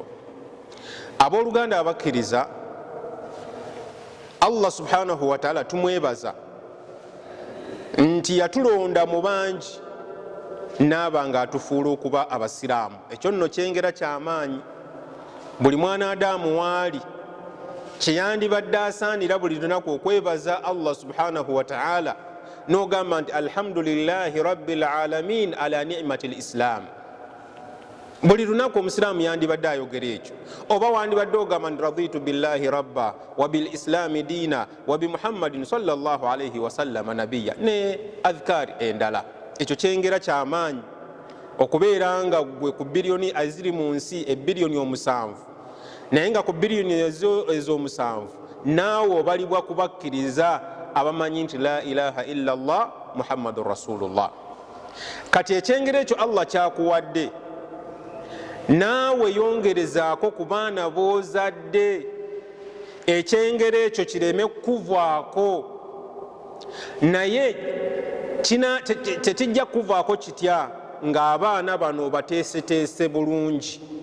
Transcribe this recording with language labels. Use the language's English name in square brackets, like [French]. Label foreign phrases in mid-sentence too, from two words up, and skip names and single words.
[Ganda] Abooluganda abakkiriza, Allah [Arabic] سبحانه وتعالى [Ganda] tumwebaza nti yatulonda mu bangi naaba nga atufuula okuba abasiraamu. Ekyo nno kyengera ky'amaanyi. Buli mwana Adamu waali kye yandibadde asaanira buli lunaku okwebaza Allah [Arabic] سبحانه وتعالى [Ganda] n'ogamba nti [Arabic] الحمد لله رب العالمين على نعمة الإسلام. [Ganda] Buli lunaku omusiraamu yandibadde ayogera ekyo. Oba wandibadde ogamba nti [Arabic] رضيت بالله ربا وبالإسلام دينا وبمحمد صلى الله عليه وسلم نبيا [Ganda] ne adhkari endala. Ekyo kyengera ky'amaanyi okubeera nga gwe ku biliyoni eziri mu nsi ebiliyoni 7, naye nga ku biliyoni ez'omusanvu naawe obalibwa kubakkiriza abamanyi nti [Arabic] لا إله إلا الله محمد رسول الله. [Ganda] Kati ekyengera ekyo Allah kyakuwadde, naawe yongerezaako ku baana b'ozadde, ekyengera ekyo kireme kukuvaako. Naye tekijja kukuvaako kitya ng'abaana bano bateeseteese bulungi.